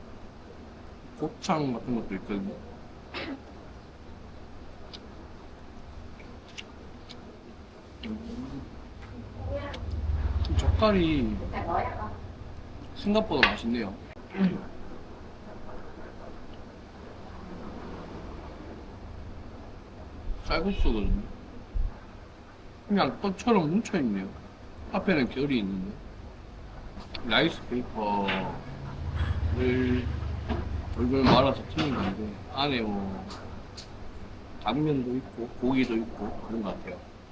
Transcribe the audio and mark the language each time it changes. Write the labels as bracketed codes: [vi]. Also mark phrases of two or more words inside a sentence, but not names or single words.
[ko] 곱창 같은 것도 있거든요. 젓갈이 [vi] Chả nói à? [ko] 생각보다 맛있네요. 쌀국수거든요. 그냥 떡처럼 뭉쳐있네요. 앞에는 결이 있는데 라이스 페이퍼를 돌돌 말아서 튀긴 건데 안에 뭐 당면도 있고 고기도 있고 그런 것 같아요.